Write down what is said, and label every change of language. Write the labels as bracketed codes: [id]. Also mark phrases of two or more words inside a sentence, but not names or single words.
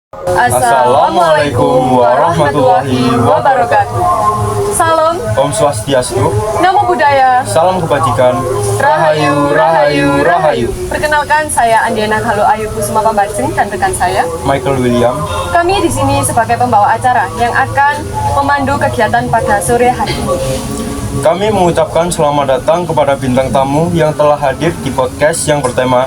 [ar] Assalamualaikum warahmatullahi wabarakatuh. [id] Salam, [sa] Om Swastiastu, [pi] Namo Buddhaya, [id] salam kebajikan, Rahayu, Rahayu, Rahayu. Perkenalkan, saya Andiana Halo Ayu Kusuma Pambajeng dan rekan saya. Michael William. Kami di sini sebagai pembawa acara yang akan memandu kegiatan pada sore hari ini. Kami mengucapkan selamat datang kepada bintang tamu yang telah hadir di podcast yang bertema